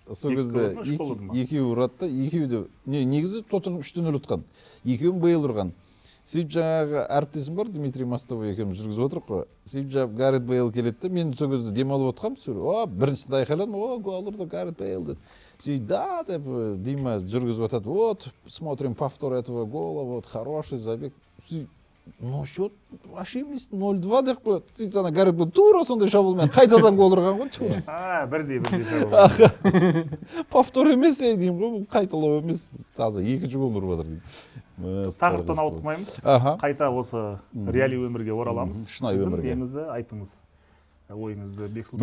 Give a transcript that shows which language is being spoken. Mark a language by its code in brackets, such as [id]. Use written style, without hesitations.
[kk] Сол кезде екеуі ұратты, екеуі де негізі Тоттенхэм 3-0 ұтқан. Екеуін Бейл ұрған. Сөйтіп жаңағы әріптесім бар, Дмитрий Мостовой екеуміз жүргізіп отырық қой. Сөйтіп жаңағы Гаррет Бейл келеді, мен сол кезде демалып отқам, біріншісінде айқайладым, гол ұрды Гаррет Бейл деп. Сөйтіп, да, деп Дима жүргізіп отады, [ru] вот, смотрим повтор этого гола, вот, хороший забег. Ну, счет ошиблись, 0-2 [kk] деп қояды. Сөйтіп, ана Гаррет Бейл тура сондай шабуылмен қайтадан гол ұрған ғой, тура. Бірдей шабуыл. Повтор емес, деймін ғой, бұл қайталау емес, таза 2-ші гол ұрып жатыр деймін. Тақырыптан ауытқымаймыз. Қайта осы реали өмірге ораламыз. Шынайы өмірге. Сіздің еңізді айтыңыз. Ойыңызды Бексұлтан.